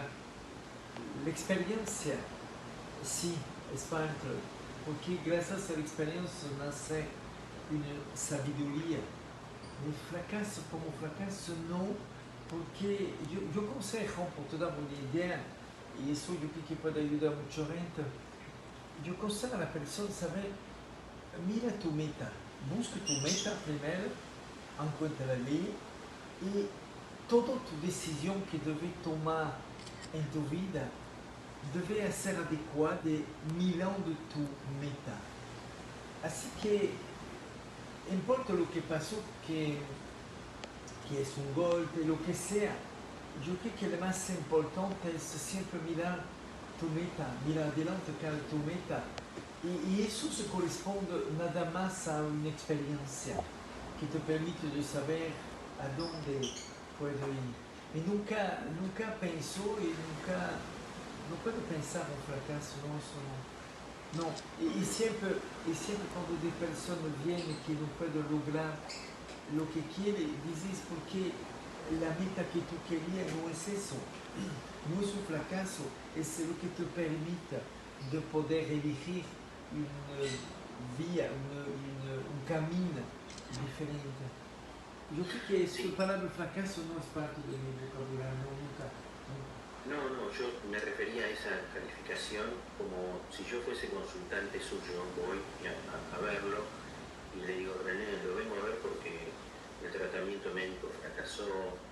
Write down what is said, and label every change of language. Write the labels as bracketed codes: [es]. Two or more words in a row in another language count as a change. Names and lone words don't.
[es] La experiencia sí es parte, porque gracias a la experiencia nace una sabiduría. El fracaso como fracaso no, porque yo consejo, por te dar una idea, y eso yo creo que puede ayudar a mucha gente, yo consejo a la persona saber, mira tu meta. [pt] Busca tu meta primeiro, encontra ali e toda tua decisão que deve tomar em tua vida deve ser adequada ao milhão de tua meta. Assim que, importa o que passou, que é golpe, o que seja, eu creio que o mais importante é sempre mirar tua meta, [es] mirar adelante [pt] para tua meta. E isso se corresponde nada mais a uma experiência que te permite de saber aonde pode ir. E nunca pensou e não pode pensar em fracasso, não. E sempre quando as pessoas vêm que não podem lograr o que querem, dizem porque a meta que tu querias não é isso. Não é um fracasso, é o que te permite de poder elegir via, caminho diferente. [es] Eu creo que esta palabra fracaso no es parte de mi vocabulario, nunca. No, yo me refería a esa calificación como si yo fuese consultante suyo, voy a verlo y le digo, René, lo vengo a ver porque el tratamiento médico fracasó,